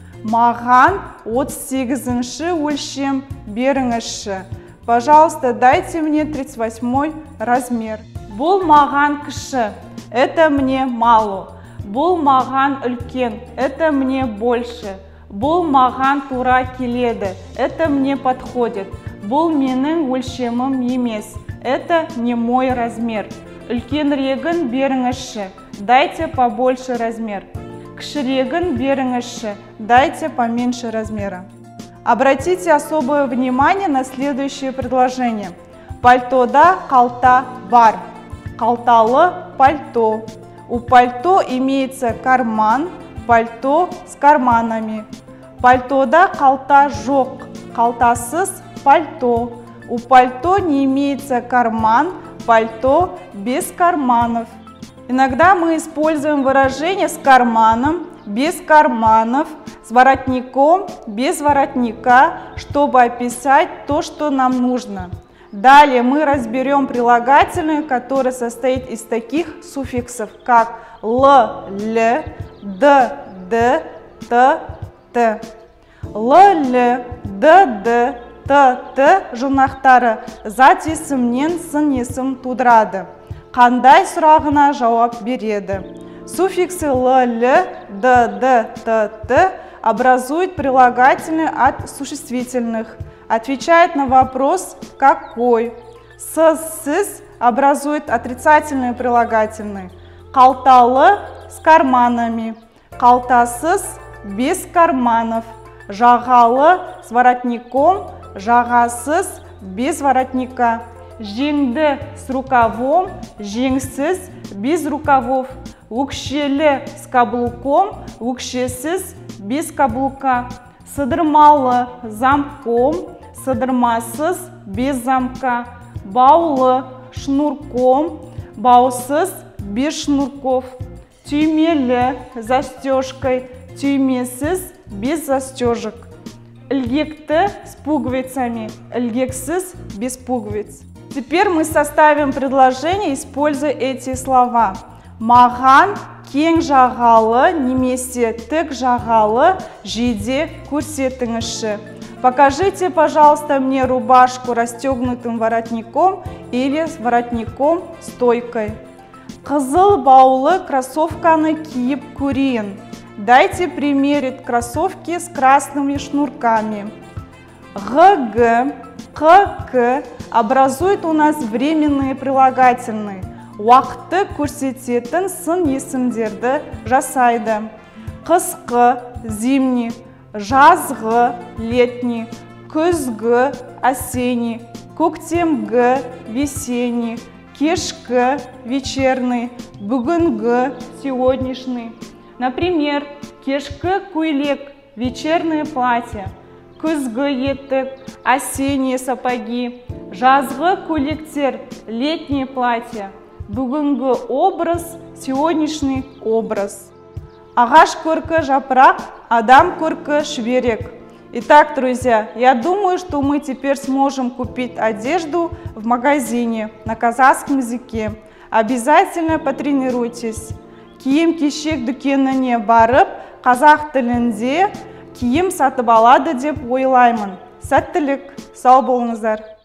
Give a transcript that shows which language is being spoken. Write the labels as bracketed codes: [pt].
[kk] Маған 38-ші өлшем беріңізші. [ru] Пожалуйста, дайте мне 38 размер. [kk] Бұл маған кіші. [ru] Это мне мало. [kk] Бұл маған үлкен, [ru] это мне больше. [kk] Бұл маған тура келеді, [ru] это мне подходит. [kk] Бұл менің өлшемім емес, [ru] это не мой размер. [kk] Үлкенрегін беріңізші, [ru] дайте побольше размер. [kk] Кішірегін беріңізші, [ru] дайте поменьше размера. Обратите особое внимание на следующее предложение. [kk] Пальтода қалта бар. Қалталы пальто. [ru] У пальто имеется карман, пальто с карманами. [kk] Пальтода қалта жоқ, қалтасыз пальто. [ru] У пальто не имеется карман, пальто без карманов. Иногда мы используем выражение с карманом, без карманов, с воротником, без воротника, чтобы описать то, что нам нужно. Далее мы разберем прилагательное, которое состоит из таких суффиксов, как л, л, д, д, т, т. [kk] Л, л, д, д, т, т жұрнақтары зат есімнен сын есім тудырады. Қандай сұрағына жауап береді. [ru] Суффиксы л, л, д, д, т, т образуют прилагательные от существительных. Отвечает на вопрос «какой?». Сіз образует отрицательные прилагательные. [kk] Қалталы [ru] с карманами, [kk] қалтасыз [ru] без карманов, [kk] жағалы [ru] с воротником, [kk] жағасыз [ru] без воротника, [kk] жеңді [ru] с рукавом, [kk] жеңсіз [ru] без рукавов, [kk] өкшелі [ru] с каблуком, [kk] өкшесіз [ru] без каблука, [kk] сыдырмалы [ru] замком, [kk] сыдырмасыз [ru] без замка, [kk] баулы [ru] шнурком, [kk] баусыз [ru] без шнурков, [kk] түймелі [ru] застежкой, [kk] түймесіз [ru] без застежек, [kk] ілгекті [ru] с пуговицами, [kk] ілгексіз [ru] без пуговиц. Теперь мы составим предложение, используя эти слова. [kk] Маған кең жағалы немесе тік жағалы жейде көрсетіңізші. [ru] Покажите, пожалуйста, мне рубашку расстегнутым воротником или с воротником стойкой. [kk] Қызыл баулы кроссовканы киіп көрейін. [ru] Дайте примерить кроссовки с красными шнурками. ГГ, КК образуют у нас временные прилагательные. [kk] Уақытты көрсететін сын есімдерді жасайды. Қысқы, [ru] зимний, [kk] жазғы, [ru] летний, [kk] күзгі, [ru] осенний, [kk] көктемгі, [ru] весенний, [kk] кешкі, [ru] вечерний, [kk] бүгінгі, [ru] сегодняшний. Например, [kk] кешкі көйлек, [ru] вечернее платье, [kk] күзгі етік, [ru] осенние сапоги, [kk] жазғы көйлектер, [ru] летнее платье, [kk] бүгінгі образ, [ru] сегодняшний образ. [kk] Ағаш көркі жапырақ, адам көркі шүберек. [ru] Итак, друзья, я думаю, что мы теперь сможем купить одежду в магазине на казахском языке. Обязательно потренируйтесь. [kk] Киім-кешек дүкеніне барып, қазақ тілінде киім сатып алады деп ойлаймын. Сәттілік, сау болыңыздар.